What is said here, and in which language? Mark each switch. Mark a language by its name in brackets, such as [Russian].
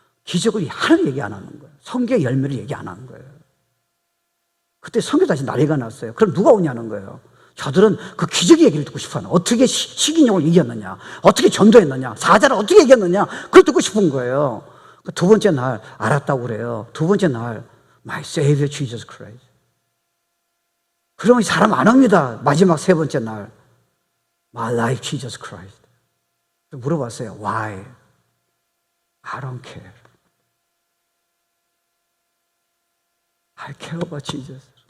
[Korean] 기적을 하나를 얘기 안 하는 거예요. 성경의 열매를 얘기 안 하는 거예요. 그때 선교사지 난리가 났어요. 그럼 누가 오냐는 거예요. 저들은 그 기적의 얘기를 듣고 싶어요. 어떻게 식인종을 이겼느냐, 어떻게 전도했느냐, 사자를 어떻게 이겼느냐, 그걸 듣고 싶은 거예요. 두 번째 날 알았다고 그래요. 두 번째 날 [English] My Savior Jesus Christ. [Korean] 그러면 사람 안 옵니다. 마지막 세 번째 날 [English] My Life Jesus Christ. 물어봤어요. Why? I don't care. I care about Jesus.